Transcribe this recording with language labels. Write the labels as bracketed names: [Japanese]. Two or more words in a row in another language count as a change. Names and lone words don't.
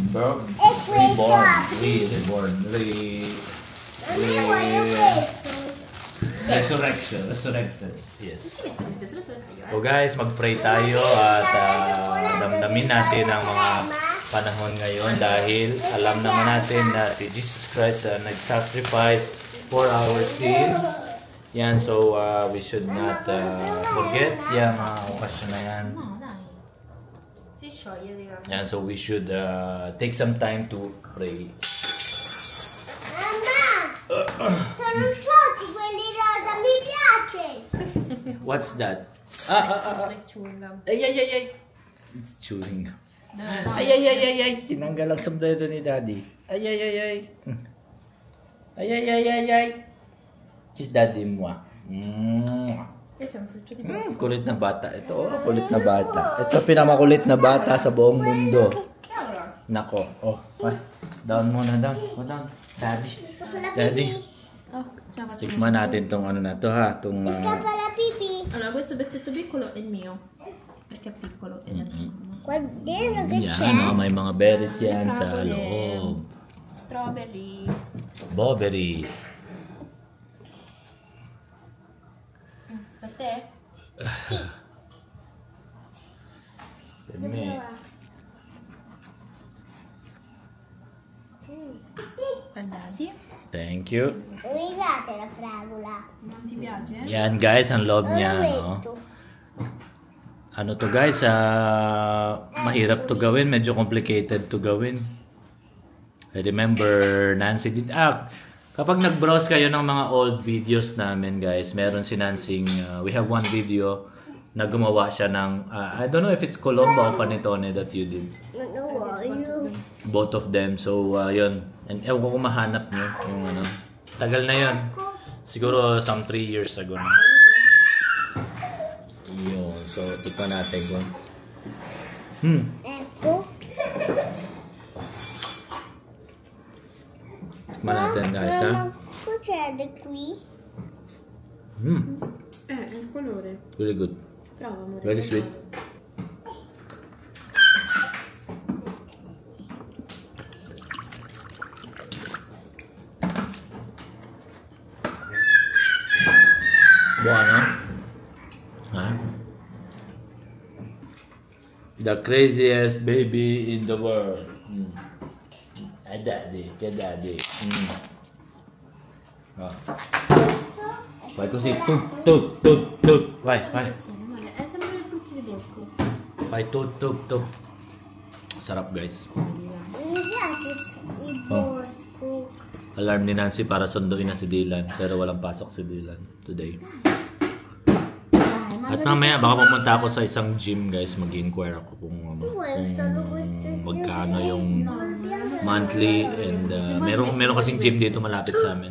[English] Reborn. Resurrected. Yes. So guys, [Filipino] mag-pray tayo at damdamin natin ang mga panahon ngayon dahil alam naman natin na si Jesus Christ nag-sacrifice [English] for our sins. Yan, so we should not forget [Filipino] yung okasyon na yan. [Italian] Si scioglie di là. [Filipino] Yan, [English] so we should take some time to pray. [Italian] Mamma, sono sciolti quelli rosa, mi piace. [English] What's that? It's like chewing gum. Ay. It's chewing gum. Ay. [Filipino] Tinanggal ang sombrero ni Daddy. Ay. Ay. [English] Kiss Daddy [Filipino] mo. [Italian] Questo è un frutto di bosco. [Filipino] Kulit na bata. Ito, kulit na bata. Ito pinamakulit na bata sa buong mundo. Nako. Ay. Down muna, down. [English] Daddy. [Italian] Oh, ce la faccio. [Filipino] Tikman natin tong ano na to ha. Tong, [Italian] Scappa la pipì. Allora, questo pezzetto piccolo è il mio. Perché è piccolo. È Qua dentro che c'è? [Filipino] yan, may mga berries yan sa loob. [English] Strawberry. Bobbery. [Italian] Per te? Per me. Per Daddy. [English] Thank you. [Italian] Non mi piace la fragola. Non ti piace? [Filipino] Yan guys, ang loob [Italian] Dove [Filipino] niya, [Italian] lo no? metto? [Filipino] Ano to guys, mahirap to gawin, medyo complicated to gawin. [English] I remember Nancy did, [Filipino] kapag nag-browse kayo ng mga [English] old videos [Filipino] namin guys, meron si Nancy, [English] we have one video [Filipino] na gumawa siya ng, [English] I don't know if it's Colomba o Panettone that you did. [Italian] Non voglio. [English] Both of them, so yun. [Filipino] And ewan ko kung mahanap nyo yung ano. Tagal na yun. Siguro [English] some 3 years ago [Filipino] na. Yun, so tikman natin kung. [Italian] Ecco. [Filipino] Tikman natin guys ha. [Italian] Mamma, succede qui? Il colore. [English] Really good. [Italian] Prova, amore. [English] Very sweet. Buono? The craziest baby in the world. Daddy. Oh. [Italian] Vai così. Tut. Vai. È sempre i frutti di bosco. Vai, tut. [Filipino] Sarap guys. [Italian] Mi piace il bosco. [Filipino] Alarm ni Nancy para sunduin na si Dylan. Pero walang pasok si Dylan today. At mamaya baka pumunta ako sa isang gym guys. Mag-inquire ako kung magkano yung monthly. And meron kasing gym dito malapit sa amin.